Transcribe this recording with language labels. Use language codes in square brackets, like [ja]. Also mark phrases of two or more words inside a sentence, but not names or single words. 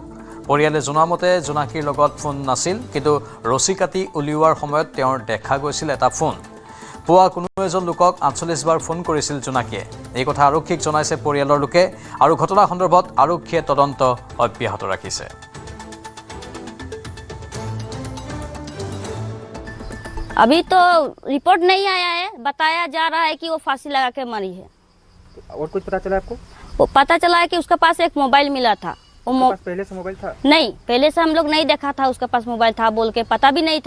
[as] পৰিয়ালে জনোৱা মতে জোনাকীৰ লগত ফোন নাছিল, কিন্তু ৰছী কাটি উলিওৱাৰ সময়ত তেওঁৰ দেখা গৈছিল এটা ফোন। পুৱা কোনো এজন লোকক 48 বাৰ ফোন কৰিছিল জোনাকীয়ে। এই কথা আৰক্ষীক জনাইছে পৰিয়ালৰ লোকে আৰু ঘটনা সন্দৰ্ভত আৰক্ষীয়ে তদন্ত অব্যাহত ৰাখিছে। [hi] अभी तो रिपोर्ट नहीं आया है, बताया जा रहा है कि वो फांसी लगा के मरी है। और कुछ पता चला आपको? वो पता चला है कि उसके पास एक मोबाइल मिला था। पहले से मोबाइल था? नहीं, पहले से हम लोग नहीं देखा था उसके पास मोबाइल था बोल के, पता भी नहीं था।